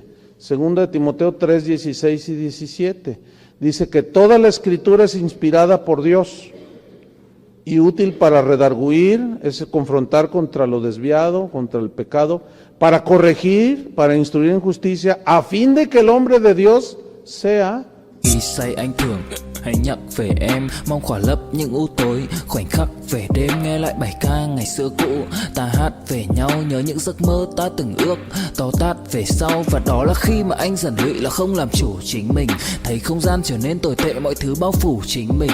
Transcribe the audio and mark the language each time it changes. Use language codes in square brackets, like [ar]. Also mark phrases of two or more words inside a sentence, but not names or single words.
[es] Segunda de Timoteo 3, 16 y 17. Dice que toda la Escritura es inspirada por Dios y útil para redarguir, es confrontar contra lo desviado, contra el pecado, para corregir, para instruir en justicia, a fin de que el hombre de Dios sea. [vi] Khi say anh thường hãy nhắc về em, mong khỏa lấp những u tối, khoảnh khắc về đêm nghe lại bài ca ngày xưa cũ. Ta hát về nhau nhớ những giấc mơ ta từng ước, to tát về sau, và đó là khi mà anh dần lụy là không làm chủ chính mình. Thấy không gian trở nên tồi tệ, mọi thứ bao phủ chính mình.